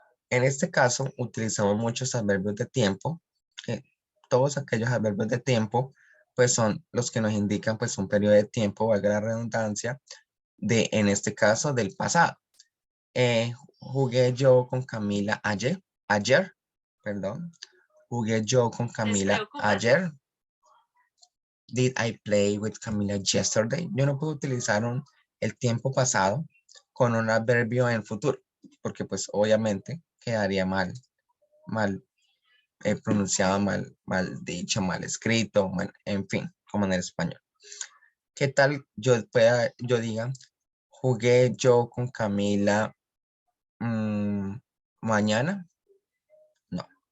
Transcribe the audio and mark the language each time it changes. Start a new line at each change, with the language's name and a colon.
Spanish: En este caso, utilizamos muchos adverbios de tiempo. Todos aquellos adverbios de tiempo, pues son los que nos indican, pues, un periodo de tiempo, valga la redundancia, en este caso, del pasado. Jugué yo con Camila ayer, perdón. Jugué yo con Camila ayer.
English: Did I play with Camila yesterday?
Spanish: Yo no puedo utilizar el tiempo pasado con un adverbio en futuro, porque pues obviamente quedaría mal pronunciado, mal dicho, mal escrito, en fin, como en el español. ¿Qué tal yo diga, jugué yo con Camila mañana? No.